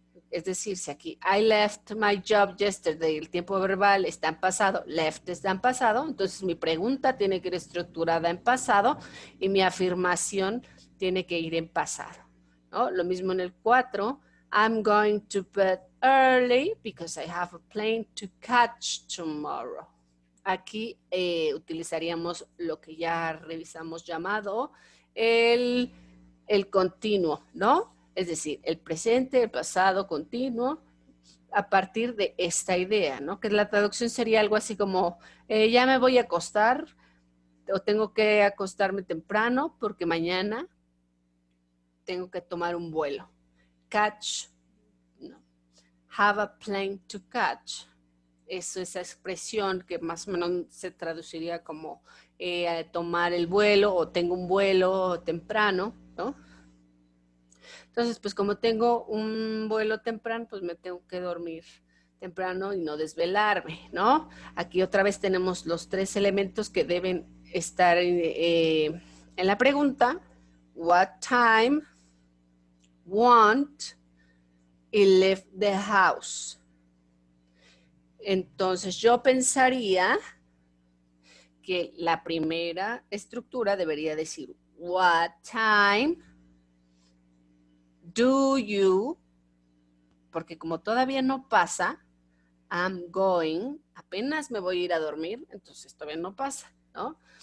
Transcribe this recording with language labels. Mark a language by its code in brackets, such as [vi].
[es] Es decir, si aquí [en] I left my job yesterday, [es] el tiempo verbal está en pasado, left está en pasado, entonces mi pregunta tiene que ir estructurada en pasado y mi afirmación tiene que ir en pasado, ¿no? Lo mismo en el 4, [en] I'm going to bed early because I have a plane to catch tomorrow. [es] Aquí utilizaríamos lo que ya revisamos llamado el continuo, ¿no? Es decir, el presente, el pasado continuo, a partir de esta idea, ¿no? Que la traducción sería algo así como, ya me voy a acostar o tengo que acostarme temprano porque mañana tengo que tomar un vuelo. [en] Catch, no. Have a plane to catch. [es] Esa expresión que más o menos se traduciría como tomar el vuelo o tengo un vuelo temprano, ¿no? Entonces, pues como tengo un vuelo temprano, pues me tengo que dormir temprano y no desvelarme, ¿no? Aquí otra vez tenemos los tres elementos que deben estar en la pregunta. [en] What time, want y left the house. [es] Entonces yo pensaría que la primera estructura debería decir [en] what time do you, [es] porque como todavía no pasa, [en] I'm going, [es] apenas me voy a ir a dormir, entonces todavía no pasa, ¿no?